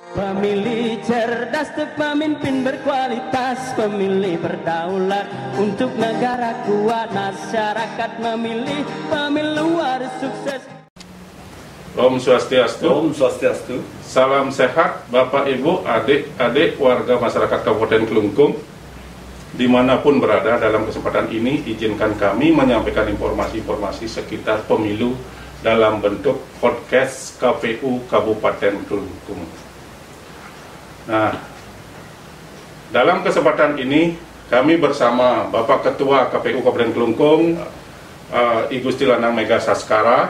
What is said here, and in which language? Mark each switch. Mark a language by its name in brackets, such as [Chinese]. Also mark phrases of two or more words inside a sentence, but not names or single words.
[Indonesian] Pemilih cerdas, pemimpin berkualitas, pemilih berdaulat untuk negara kuat, masyarakat memilih pemilu harus sukses. [Balinese] Om Swastiastu. Om Swastiastu. [Indonesian] Salam sehat Bapak Ibu, adik-adik warga masyarakat Kabupaten Kelungkung dimanapun berada. Dalam kesempatan ini izinkan kami menyampaikan informasi-informasi sekitar pemilu dalam bentuk podcast KPU Kabupaten Kelungkung. Nah, dalam kesempatan ini kami bersama Bapak Ketua KPU Kabupaten Kelungkung, I Gusti Lanang Mega Saskara.